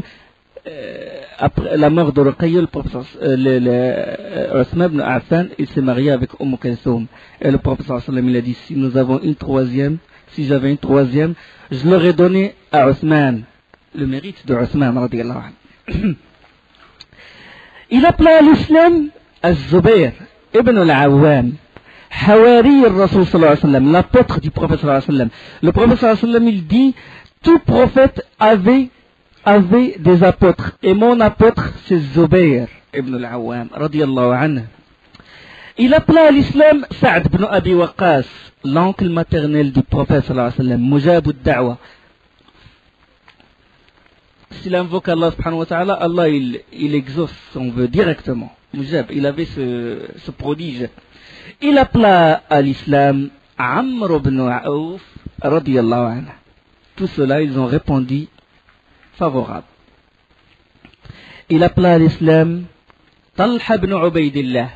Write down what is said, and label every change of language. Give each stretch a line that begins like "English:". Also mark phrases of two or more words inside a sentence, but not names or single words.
French: Après la mort de Ruqayya, le prophète Othman ibn Affan, il s'est marié avec Kaltoum. Et le prophète
Arabic: صلى الله عليه وسلم,
French: il a dit, si nous avons une troisième, si j'avais une troisième, je l'aurais donnée à Othman. Le mérite de Othman,
Arabic: رضي الله عنه.
French: Il appela à l'islam Az-Zubayr ibn al-Awwam,
Arabic: حواري الرسول صلى الله عليه وسلم,
French: l'apôtre du prophète
Arabic: صلى الله عليه وسلم.
French: Le prophète
Arabic: صلى الله عليه وسلم,
French: il dit, tout prophète avait des apôtres. Et mon apôtre, c'est Zubayr ibn al-Awwam,
Arabic: رضي الله عنه.
French: Il appela à l'islam Sa'd ibn Abi Waqqas, l'oncle maternel du prophète
Arabic: صلى الله عليه وسلم, مجاب الدعوة.
French: S'il invoque
Arabic: الله سبحانه وتعالى,
French: Allah il exauce son vœu directement. Mujab, il avait ce prodige. Il appela à l'islam Amr ibn Auf,
Arabic: رضي الله عنه.
French: Tout cela, ils ont répondu favorable. il appela à l'islam Talha ibn Ubaydillah.